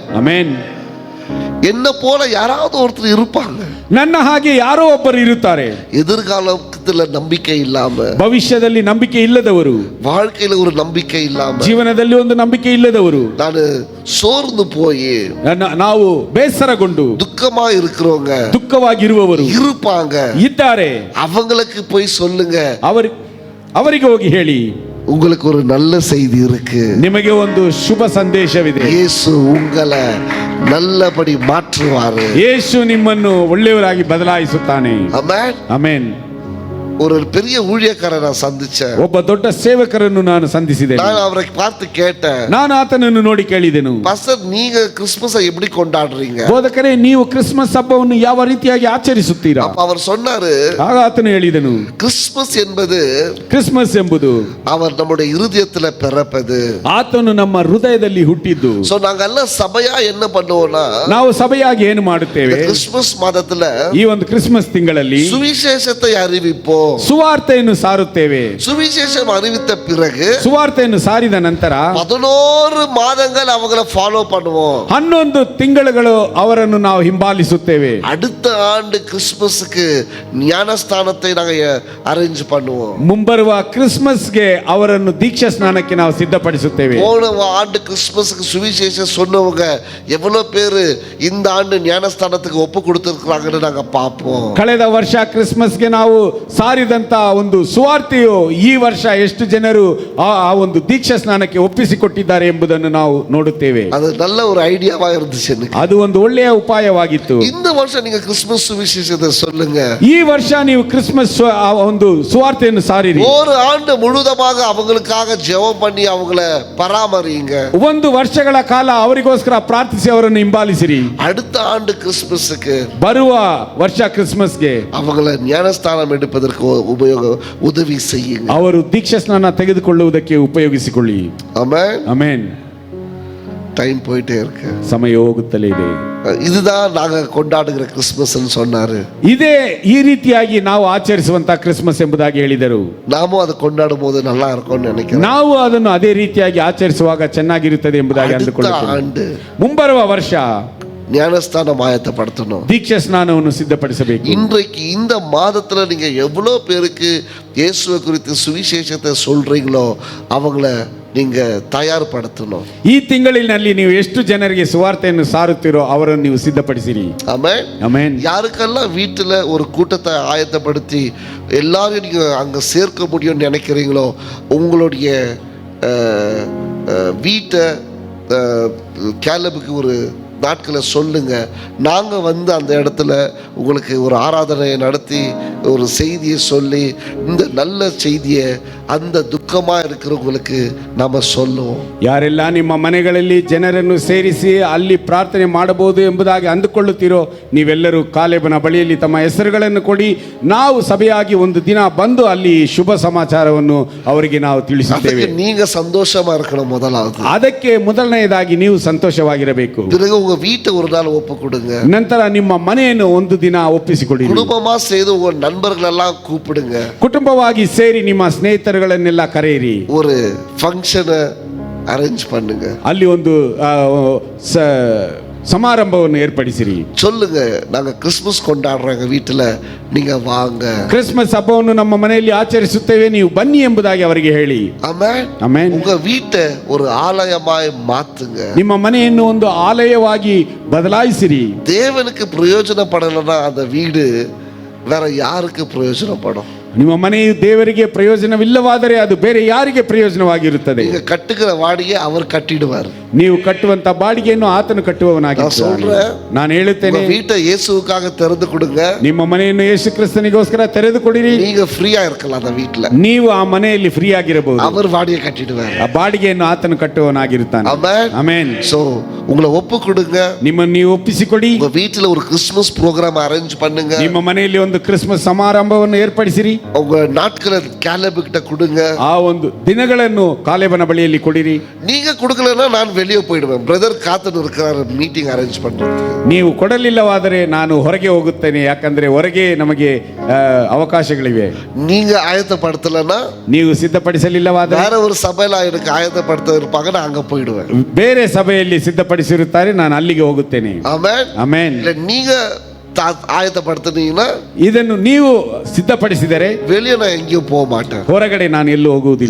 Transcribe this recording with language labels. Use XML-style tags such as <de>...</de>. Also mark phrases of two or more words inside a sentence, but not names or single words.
<kn>ಆಮೆನ್.</kn> <ta>என்ன போல யாராவது ஒருத்தர் இருப்பாங்க.</ta> <kn>ನನ್ನ ಹಾಗೆ ಯಾರೋ ಒಬ್ಬರು ಇರುತ್ತಾರೆ.</kn> <ta>எதிர்காலத்துல நம்பிக்கை இல்லாம,</ta> <kn>ಭವಿಷ್ಯದಲ್ಲಿ ನಂಬಿಕೆ ಇಲ್ಲದವರು,</kn> <ta>வாழ்க்கையில ஒரு நம்பிக்கை இல்லாம,</ta> <kn>ಜೀವನದಲ್ಲಿ ಒಂದು ನಂಬಿಕೆ ಇಲ್ಲದವರು,</kn> <ta>நான் சோர்ந்து போய்</ta> <kn>ನಾವು ಬೇಸರಗೊಂಡು</kn> <ta>துக்கமா இருக்கிறவங்க</ta> <kn>ದುಃಖವಾಗಿರುವವರು</kn> <ta>இருப்பாங்க.</ta> <kn>ಇದ್ದಾರೆ.</kn> <ta>அவங்களுக்கு போய் சொல்லுங்க,</ta> <kn>ಅವರಿಗೆ ಹೋಗಿ ಹೇಳಿ,</kn> <ta>உங்களுக்கு ஒரு நல்ல செய்தி இருக்கு.</ta> <kn>ನಿಮಗೆ ಒಂದು ಶುಭ ಸಂದೇಶವಿದೆ.</kn> <ta>இயேசு உங்களை நல்லபடி மாற்றுவாரு.</ta> <kn>ಯೇಸು ನಿಮ್ಮನ್ನು ಒಳ್ಳೆಯವರಾಗಿ ಬದಲಾಯಿಸುತ್ತಾನೆ.</kn> <ta>ஆமென்.</ta> <kn>ಆಮೆನ್.</kn> <ta>ஒரு பெரிய ஊழியக்காரரை நான் சந்திச்சேன்.</ta> <kn>ಒಬ್ಬ ದೊಡ್ಡ ಸೇವಕರನ್ನು ನಾನು ಸಂಧಿಸಿದ್ದೇನೆ.</kn> <ta>நான் அவரை பார்த்து கேட்டேன்,</ta> <kn>ನಾನು ಆತನನ್ನು ನೋಡಿ ಕೇಳಿದೆನು,</kn> <ta>பாஸ்டர் நீங்க கிறிஸ்துமஸை எப்படி கொண்டாடுறீங்க?</ta> <kn>ಬೋಧಕರೇ, ನೀವು ಕ್ರಿಸ್ಮಸ್ ಹಬ್ಬವನ್ನು ಯಾವ ರೀತಿಯಾಗಿ ಆಚರಿಸುತ್ತೀರಾ?</kn> <ta>அப்ப அவர் சொன்னாரு,</ta> <kn>ಆಗ ಆತನು ಹೇಳಿದನು,</kn> <ta>கிறிஸ்துமஸ் என்பது</ta> <kn>ಕ್ರಿಸ್ಮಸ್ ಎಂಬುದು</kn> <ta>அவர் நம்முடைய இருதயத்துல பிறப்பது.</ta> <kn>ಆತನು ನಮ್ಮ ಹೃದಯದಲ್ಲಿ ಹುಟ್ಟಿದ್ದು.</kn> <ta>சோ நாங்க எல்லாம் சபையா என்ன பண்ணுவோம்னா,</ta> <kn>ನಾವು ಸಭೆಯಾಗಿ ಏನು ಮಾಡುತ್ತೇವೆ?</kn> <ta>கிறிஸ்துமஸ் மாதத்துல</ta> <kn>ಈ ಒಂದು ಕ್ರಿಸ್ಮಸ್ ತಿಂಗಳಲ್ಲಿ</kn> <ta>சுவிசேஷத்தை அறிவிப்போம்.</ta> <kn>ಸುವಾರ್ತೆಯನ್ನು ಸಾರುತ್ತೇವೆ.</kn> <ta>சுவிசேஷம் அறிவித்த பிறகு</ta> <kn>ಸುವಾರ್ತೆಯನ್ನು ಸಾರಿದ ನಂತರ</kn> <ta>11 மாதங்கள் அவங்கள ஃபாலோ பண்ணுவோம்.</ta> <kn>11 ತಿಂಗಳುಗಳು ಅವರನ್ನು ನಾವು ಹಿಂಬಾಲಿಸುತ್ತೇವೆ.</kn> <ta>அடுத்த ஆண்டு கிறிஸ்துமஸ்க்கு ஞானஸ்தானத்தை நாங்க அரேஞ்ச் பண்ணுவோம்.</ta> <kn>ಮುಂಬರುವ ಕ್ರಿಸ್ಮಸ್ಗೆ ಅವರನ್ನು ದೀಕ್ಷಾ ಸ್ನಾನಕ್ಕೆ ನಾವು ಸಿದ್ಧಪಡಿಸುತ್ತೇವೆ.</kn> <ta>போன ஆண்டு கிறிஸ்துமஸ்க்கு சுவிசேஷம் சொன்னவங்க எவ்வளவு பேர் இந்த ஆண்டு ஞானஸ்தானத்துக்கு ஒப்பு கொடுத்திருக்காங்கன்னு நாங்க பார்ப்போம்.</ta> <kn>ಕಳೆದ ವರ್ಷ ಕ್ರಿಸ್ಮಸ್ಗೆ ನಾವು ಸಾರಿದಂತ ಒಂದು ಸುವಾರ್ತೆಯು ಈ ವರ್ಷ ಎಷ್ಟು ಜನರು ಆ ಒಂದು ದೀಕ್ಷಾ ಸ್ನಾನಕ್ಕೆ ಒಪ್ಪಿಸಿಕೊಟ್ಟಿದ್ದಾರೆ ಎಂಬುದನ್ನು ನಾವು ನೋಡುತ್ತೇವೆ.</kn> <ta>அது நல்ல ஒரு ஐடியாவா இருந்துச்சு எனக்கு.</ta> <kn>ಅದು ಒಂದು ಒಳ್ಳೆಯ ಉಪಾಯವಾಗಿತ್ತು.</kn> <ta>இந்த வருஷம் நீங்க கிறிஸ்துமஸ் சுவிசேஷத்தை சொல்லுங்க.</ta> <kn>ಈ ವರ್ಷ ನೀವು ಕ್ರಿಸ್ಮಸ್ ಒಂದು ಸುವಾರ್ತೆಯನ್ನು ಸಾರಿರಿ.</kn> <ta>ஒரு ஆண்டு முழுவதுமாக அவங்களுக்காக ஜெபம் பண்ணி அவங்கள பராமரிங்க.</ta> <kn>ಒಂದು ವರ್ಷಗಳ ಕಾಲ ಅವರಿಗೋಸ್ಕರ ಪ್ರಾರ್ಥಿಸಿ ಅವರನ್ನು ಹಿಂಬಾಲಿಸಿರಿ.</kn> <ta>அடுத்த ஆண்டு கிறிஸ்துமஸ்க்கு,</ta> <kn>ಬರುವ ವರ್ಷ ಕ್ರಿಸ್ಮಸ್ಗೆ</kn> <ta>அவங்கள ஞானஸ்தானம் எடுப்பதற்கு உதவி செய்யுங்க.</ta> <kn>ಅವರು ದೀಕ್ಷಾ ಸ್ನಾನ ತೆಗೆದುಕೊಳ್ಳುವುದಕ್ಕೆ ಉಪಯೋಗಿಸಿಕೊಳ್ಳಿ.</kn> <ta>ஆமென்.</ta> <kn>ಆಮೆನ್.</kn> <ta>டைம் போயிட்டே இருக்கு,</ta> <kn>ಸಮಯ ಹೋಗುತ್ತಲೇ ಇದೆ.</kn> <ta>இதுதான் நாங்க கொண்டாடுகிற கிறிஸ்துமஸ் சொன்னாரு.</ta> <kn>ಇದೇ ಈ ರೀತಿಯಾಗಿ ನಾವು ಆಚರಿಸುವಂತ ಕ್ರಿಸ್ಮಸ್ ಎಂಬುದಾಗಿ ಹೇಳಿದರು.</kn> <ta>நாமும் அதை கொண்டாடும் போது நல்லா இருக்கும்னு நினைக்கிறேன்.</ta> <kn>ನಾವು ಅದನ್ನು ಅದೇ ರೀತಿಯಾಗಿ ಆಚರಿಸುವಾಗ ಚೆನ್ನಾಗಿರುತ್ತದೆ ಎಂಬುದಾಗಿ ಅಂದುಕೊಳ್ಳುತ್ತೇವೆ.</kn> <ta>ஆண்டு</ta> <kn>ಮುಂಬರುವ ವರ್ಷ</kn> <ta>ஞானஸ்தானம் ஆயத்தப்படுத்தணும்.</ta> <kn>ದೀಕ್ಷಾ ಸ್ನಾನವನ್ನು ಸಿದ್ಧಪಡಿಸಬೇಕು.</kn> <ta>இன்றைக்கு இந்த மாதத்துல நீங்க எவ்வளவு பேருக்கு இயேசுவை குறித்து சுவிசேஷத்தை சொல்றீங்களோ அவங்கள நீங்க தயார்படுத்தணும்.</ta> <kn>ಈ ತಿಂಗಳಿನಲ್ಲಿ ನೀವು ಎಷ್ಟು ಜನರಿಗೆ ಸುವಾರ್ತೆಯನ್ನು ಸಾರುತ್ತೀರೋ ಅವರನ್ನು ನೀವು ಸಿದ್ಧಪಡಿಸಿರಿ.</kn> <ta>ஆமென்.</ta> <kn>ಆಮೆನ್.</kn> <ta>யாருக்கெல்லாம் வீட்டுல ஒரு கூட்டத்தை ஆயத்தப்படுத்தி எல்லாரும் நீங்க அங்க சேர்க்க முடியும்னு நினைக்கிறீங்களோ உங்களுடைய வீட்டை கேலபுக்கு ஒரு நாட்களை சொல்லுங்க. நாங்கள் வந்து அந்த இடத்துல உங்களுக்கு ஒரு ஆராதனையை நடத்தி ஒரு செய்தியை சொல்லி இந்த நல்ல செய்தியை அந்த துக்கமா இருக்கிறவங்களுக்கு நம்ம சொல்லுவோம்.</ta> <kn>ಯಾರೆಲ್ಲ ನಿಮ್ಮ ಮನೆಗಳಲ್ಲಿ ಜನರನ್ನು ಸೇರಿಸಿ ಅಲ್ಲಿ ಪ್ರಾರ್ಥನೆ ಮಾಡಬಹುದು ಎಂಬುದಾಗಿ ಅಂದುಕೊಳ್ಳುತ್ತೀರೋ ನೀವೆಲ್ಲರೂ ಕಾಲೇಬನ ಬಳಿಯಲ್ಲಿ ತಮ್ಮ ಹೆಸರುಗಳನ್ನು ಕೊಡಿ. ನಾವು ಸಭೆಯಾಗಿ ಒಂದು ದಿನ ಬಂದು ಅಲ್ಲಿ ಶುಭ ಸಮಾಚಾರವನ್ನು ಅವರಿಗೆ ನಾವು ತಿಳಿಸುತ್ತೇವೆ.</kn> <ta>அதுக்கு நீங்க சந்தோஷமா இருக்கணும் முதலாவது.</ta> <kn>ಅದಕ್ಕೆ ಮೊದಲನೆಯದಾಗಿ ನೀವು ಸಂತೋಷವಾಗಿರಬೇಕು.</kn> <ta>பிறகு உங்க வீட்டை ஒரு நாள் ஒப்பு கொடுங்க.</ta> <kn>ನಂತರ ನಿಮ್ಮ ಮನೆಯನ್ನು ಒಂದು ದಿನ ಒಪ್ಪಿಸಿಕೊಡಿ.</kn> <ta>குடும்பமா சேர்ந்து உங்க நண்பர்கள் எல்லாம் கூப்பிடுங்க.</ta> <kn>ಕುಟುಂಬವಾಗಿ ಸೇರಿ ನಿಮ್ಮ ಸ್ನೇಹಿತರುಗಳನ್ನೆಲ್ಲ ಕರೆಯಿರಿ.</kn> <ta>ஒரு</ta> <en>function arrange</en> <ta>பண்ணுங்க.</ta> <kn>ಅಲ್ಲಿ ಒಂದು ಸಮಾರಂಭವನ್ನು ಏರ್ಪಡಿಸಿರಿ.</kn> <ta>சொல்லுங்க, நாங்க கிறிஸ்மஸ் கொண்டாடுறோம் எங்க வீட்டுல, நீங்க வாங்க.</ta> <kn>ಕ್ರಿಸ್ಮಸ್ ಹಬ್ಬವನ್ನು ನಮ್ಮ ಮನೆಯಲ್ಲಿ ಆಚರಿಸುತ್ತೇವೆ, ನೀವು ಬನ್ನಿ ಎಂಬುದಾಗಿ ಅವರಿಗೆ ಹೇಳಿ.</kn> <ta>ஆமென்.</ta> <kn>ಆಮೆನ್.</kn> <ta>உங்க வீட்டை ஒரு ஆலயமாய் மாத்துங்க.</ta> <kn>ನಿಮ್ಮ ಮನೆಯನ್ನು ಒಂದು ಆಲಯವಾಗಿ ಬದಲಾಯಿಸಿರಿ.</kn> <ta>தேவனுக்கு பிரயோஜனப்படலைன்னா அந்த வீடு வேற யாருக்கு பிரயோஜனப்படும்?</ta> <kn>ನಿಮ್ಮ ಮನೆಯು ದೇವರಿಗೆ ಪ್ರಯೋಜನವಿಲ್ಲವಾದರೆ ಅದು ಬೇರೆ ಯಾರಿಗೆ ಪ್ರಯೋಜನವಾಗಿರುತ್ತದೆ?</kn> <ta>நீங்க கட்டுகிற வாடியை அவர் கட்டிடுவார்.</ta> <kn>ನೀವು ಕಟ್ಟುವಂತ ಬಾಡಿಗೆಯನ್ನು ಆತನು ಕಟ್ಟುವವನಾಗಿದ್ದಾನೆ. ನಾನು ಹೇಳುತ್ತೇನೆ,</kn> <ta>வீட்டை இயேசுவுக்காக திறந்து கொடுங்க.</ta> <kn>ನಿಮ್ಮ ಮನೆಯನ್ನು ಯೇಸು ಕ್ರಿಸ್ತನಿಗೋಸ್ಕರ ತೆರೆದು ಕೊಡಿರಿ.</kn> <ta>நீங்க ஃப்ரீயா இருக்கலாம் அந்த வீட்டுல.</ta> <kn>ನೀವು ಆ ಮನೆಯಲ್ಲಿ ಫ್ರೀ ಆಗಿರಬಹುದು.</kn> <ta>அவர் வாடியை கட்டிடுவார்.</ta> <kn>ಆ ಬಾಡಿಗೆಯನ್ನು ಆತನು ಕಟ್ಟುವವನಾಗಿರುತ್ತಾನೆ.</kn> <ta>ஆமென்.</ta> <kn>ಆಮೆನ್.</kn> <ta>சோ உங்களை ஒப்பு கொடுங்க.</ta> <kn>ನಿಮ್ಮನ್ನು ನೀವು ಒಪ್ಪಿಸಿಕೊಡಿ.</kn> <ta>உங்க வீட்டுல ஒரு</ta> <en>Christmas program arrange</en> <ta>பண்ணுங்க.</ta> <kn>ನಿಮ್ಮ ಮನೆಯಲ್ಲಿ ಒಂದು ಕ್ರಿಸ್ಮಸ್ ಸಮಾರಂಭವನ್ನು ಏರ್ಪಡಿಸಿರಿ.</kn> <ta>உங்க நாட்களை காலேபு கிட்ட கொடுங்க.</ta> <kn>ಆ ಒಂದು ದಿನಗಳನ್ನು ಕಾಲೇಬನ ಬಳಿಯಲ್ಲಿ ಕೊಡಿರಿ.</kn> <ta>நீங்க கொடுக்கலன்னா நான் வெளியே போயிடுவேன். பிரதர் காத்துன்னு இருக்கிறாரு</ta> <en>meeting arrange</en> <ta>பண்றது.</ta> <kn>ನೀವು ಕೊಡಲಿಲ್ಲವಾದರೆ ನಾನು ಹೊರಗೆ ಹೋಗುತ್ತೇನೆ, ಯಾಕಂದ್ರೆ ಹೊರಗೆ ನಮಗೆ ಅವಕಾಶಗಳಿವೆ.</kn> <ta>நீங்க ஆயத்தப்படுத்தலைன்னா,</ta> <kn>ನೀವು ಸಿದ್ಧಪಡಿಸಲಿಲ್ಲವಾದರೆ</kn> <ta>வேற ஒரு சபையில எனக்கு ஆயத்தப்படுத்த இருப்பாங்க, நான் அங்க போயிடுவேன்.</ta> <kn>ಬೇರೆ ಸಭೆಯಲ್ಲಿ ಸಿದ್ಧಪಡಿಸಿರುತ್ತಾರೆ, ನಾನು ಅಲ್ಲಿಗೆ ಹೋಗುತ್ತೇನೆ.</kn> <ta>ஆமென்.</ta> <kn>ಆಮೆನ್.</kn> <ta>இல்ல நீங்க ஆயத்தப்படுத்தினீங்கன்னா,</ta> <kn>ಇದನ್ನು ನೀವು ಸಿದ್ಧಪಡಿಸಿದರೆ</kn> <ta>வெளியே நான் எங்கேயும் போக மாட்டேன்.</ta> <kn>ಹೊರಗಡೆ ನಾನು ಎಲ್ಲೂ ಹೋಗುವುದಿಲ್ಲ.</kn>